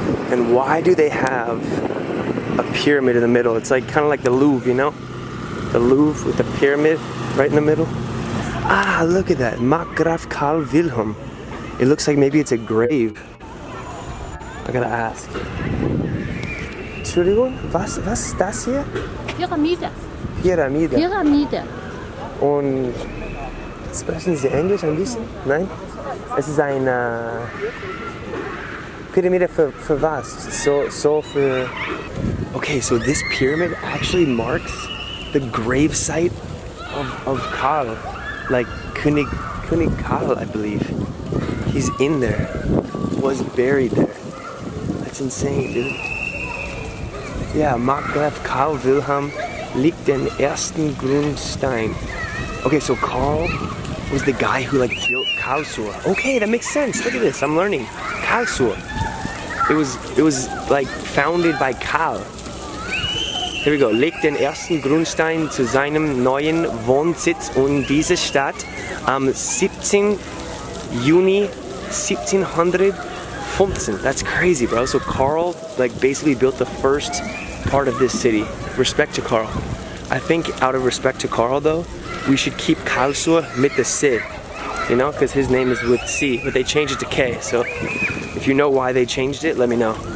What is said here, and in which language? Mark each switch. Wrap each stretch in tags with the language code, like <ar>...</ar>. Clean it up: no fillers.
<en>And why do they have a pyramid in the middle? It's like kind of like the Louvre, you know? The Louvre with the pyramid right in the middle. Ah, look at that. Markgraf Karl Wilhelm. It looks like maybe it's a grave. I gotta ask.</en> <de>Entschuldigung, was ist das hier? Pyramide. Pyramide. Pyramide. Und sprechen Sie Englisch ein bisschen? Nein? Es ist eine Pyramide für was?</de> <en>So für... Okay, so this pyramid actually marks the grave site of Karl. Like König Karl, I believe. He's in there. Was buried there. That's insane, dude.</en> <de>Yeah, Markgraf Karl Wilhelm liegt den ersten Grundstein.</de> <en>Okay, so Karl was the guy who like built Karlsruhe. Okay, that makes sense. Look at this. I'm learning. Karlsruhe. It was like founded by Karl. Here we go.</en> <de>Legt den ersten Grundstein zu seinem neuen Wohnsitz in diese Stadt am 17. Juni 1715.</de> <en>That's crazy, bro. So Karl like basically built the first part of this city. Respect to Karl. I think out of respect to Karl though, we should keep Karlsruhe mit the C. You know, because his name is with C, but they changed it to K. So if you know why they changed it, let me know.</en>